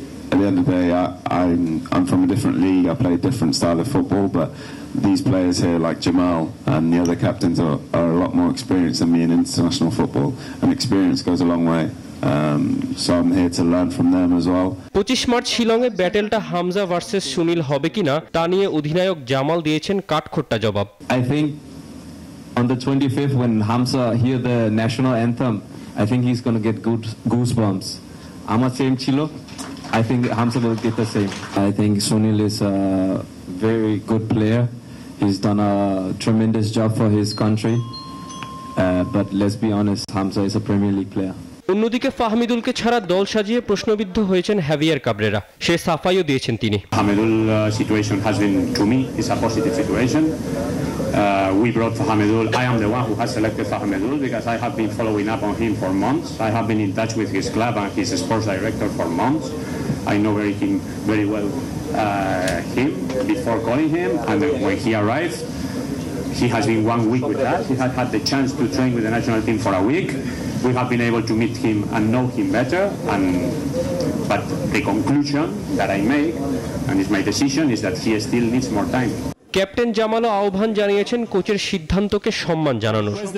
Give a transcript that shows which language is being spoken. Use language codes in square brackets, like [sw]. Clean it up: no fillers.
[en] At the end of the day, I'm from a different league. I play a different style of football, but these players here like Jamal and the other captains are a lot more experienced than me in international football, and experience goes a long way. So I'm here to learn from them as well. [bn] 25 March শিলংয়ে ব্যাটেলটা Hamza versus Sunil হবে কিনা তা নিয়ে অধিনায়ক জামাল দিয়েছেন কাঠখোট্টা জবাব। [en] I think on the 25th when Hamza hear the national anthem, I think he's going to get goosebumps. [bn] আমার same ছিল, [en] I think Hamza will get the same. I think Sunil is a very good player. He's done a tremendous job for his country. But let's be honest, Hamza is a Premier League player. [bn] অন্যদিকে ফাহমিদুলকে ছাড়া দল সাজিয়ে প্রশ্নবিদ্ধ হয়েছেন heavier Cabrera, সে সাফাইও দিয়েছেন তিনি। [en] Hamidul situation has been, to me, is a positive situation. We brought Hamidul. I am the one who has selected Hamidul because I have been following up on him for months. I have been in touch with his club and his sports director for months. I know very well him before calling him, and when he arrived, he has been 1 week with us. He has had the chance to train with the national team for a week. We have been able to meet him and know him better. But the conclusion that I make, and it's my decision, is that he still needs more time. [bn] Captain জামালও আহ্বান জানিয়েছেন কোচের সিদ্ধান্তকে সম্মান জানানোর।